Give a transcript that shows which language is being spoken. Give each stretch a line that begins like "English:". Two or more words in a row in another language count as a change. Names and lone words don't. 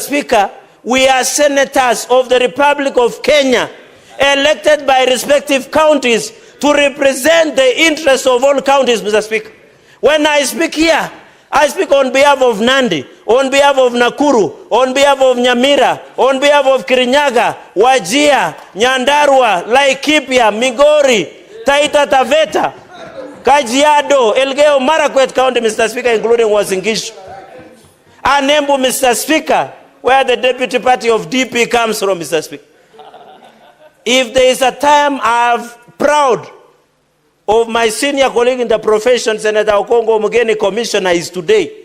English: Speaker, we are senators of the Republic of Kenya, elected by respective counties to represent the interests of all counties, Mr. Speaker. When I speak here, I speak on behalf of Nandi, on behalf of Nakuru, on behalf of Nyamira, on behalf of Kirinyaga, Wajir, Nyandarua, Laikipia, Migori, Taita Taveta, Kajiado, Elgeyo Marakwet County, Mr. Speaker, including Uasin Gishu. And Embu, Mr. Speaker, where the deputy party of DP comes from, Mr. Speaker. If there is a time I'm proud of my senior colleague in the profession, Senator Okongo Omugeni, Commissioner, is today.